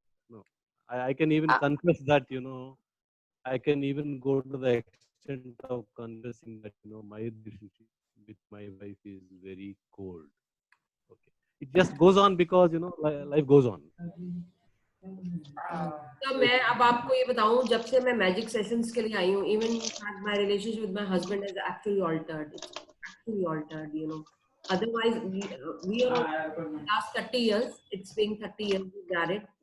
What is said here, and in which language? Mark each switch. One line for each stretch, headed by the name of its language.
English: No, I can even confess that, you know, I can even go to the extent of confessing that, you know, my relationship with my wife is very cold. Okay. It just goes on because, you know, life goes on.
Hindi: तो मैं अब आपको ये बताऊं, जब से मैं magic sessions के लिए आई हूँ,
English: even my relationship with my husband has actually altered. It's actually altered, you know. Otherwise, we are last 30 years. It's been 30 years we married.